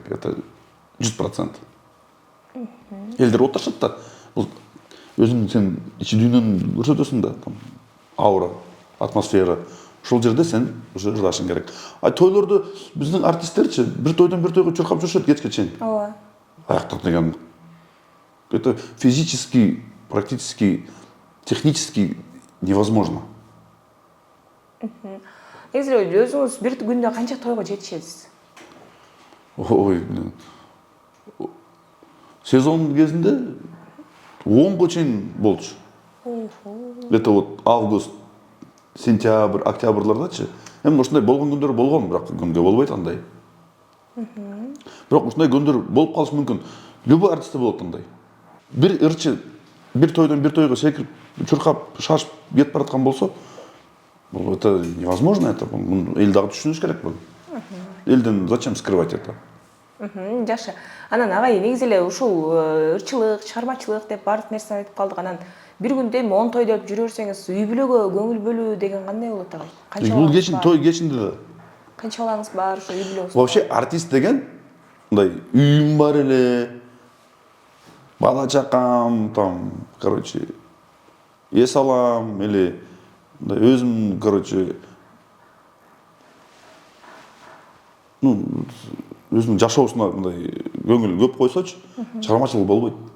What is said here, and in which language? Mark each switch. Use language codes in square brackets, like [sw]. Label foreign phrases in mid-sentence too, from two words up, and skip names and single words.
[ky] Это 100%. Элдер оташат да. Өзүң сен ичи дүйнөнү көрсөтөсүң да, аура, атмосфера. Ошол жерде сен уже ырдашың керек. Тойлорду биздин артисттерчи бир тойдон бир тойго чуркап жүрүшөт кечке чейин. Ооба. Аяктык деген. [ru] Это физически, практически, технически невозможно. [ky] Негизи эле өзүңүз бир күндө канча тойго жетишесиз? Ой, сезон кезинде 10го чейин болчу. [ru] Это вот август, сентябрь, октябрлардачы. [ky] Эми ушундай болгон күндөр болгон, бирок күнгө болбойт андай. Бирок ушундай күндөр болуп калышы мүмкүн. Любой артистте болот андай. Бир ырчы бир тойдон бир тойго секирип, чуркап, шашып кетип бараткан болсо, бул [ru] это невозможно, это [ky] эл дагы түшүнүш керек бул. [ru] Элден зачем скрывать это? [ky] Жакшы. Анан агай негизи эле ушул ырчылык, чыгармачылык деп баардык нерсени айтып калдык. Анан бир күндө эми 10 той деп жүрө берсеңиз, үй бүлөгө көңүл бөлүү деген кандай болот агай? Бул кечин той кечинде да. Канча балаңыз бар, ошо үй бүлөгүңүз? Вообще артист деген мындай үйүм бар эле, бала чакам, там, короче, эс алам или мындай өзүм, короче, өзүнүн жашоосуна мындай көңүл көп койсочу, чыгармачылык болбойт.